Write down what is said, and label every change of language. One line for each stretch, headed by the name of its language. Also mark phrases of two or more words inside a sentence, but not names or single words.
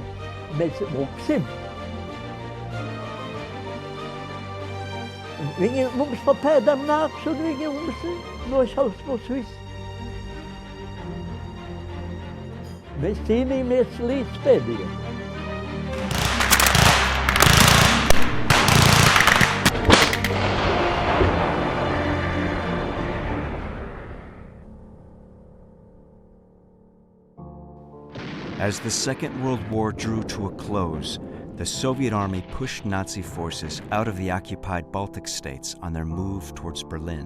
Latvian: Mēs moksim. Viņi mums pa pēdām nāks un viņi mums nošaus mūs visu. Mēs cīnījāmies līdz pēdējiem.
English: As the Second World War drew to a close, the Soviet army pushed Nazi forces out of the occupied Baltic States on their move towards Berlin.